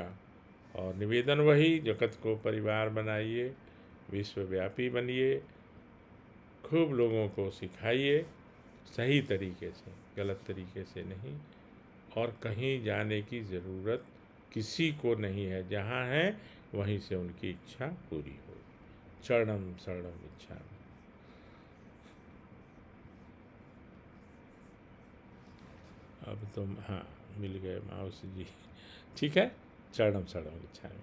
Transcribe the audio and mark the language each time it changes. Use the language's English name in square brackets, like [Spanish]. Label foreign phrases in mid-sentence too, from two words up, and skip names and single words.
[Hindi] और निवेदन वही, जगत को परिवार बनाइए, विश्वव्यापी बनिए, खूब लोगों को सिखाइए सही तरीके से, गलत तरीके से नहीं। और कहीं जाने की ज़रूरत किसी को नहीं है, जहाँ है वहीं से उनकी इच्छा पूरी हो। [Sanskrit] शरणम शरणम इच्छामि। [Hindi] अब तुम हाँ मिल गए माउस जी, ठीक है। [Sanskrit] शरणम शरणम इच्छामि।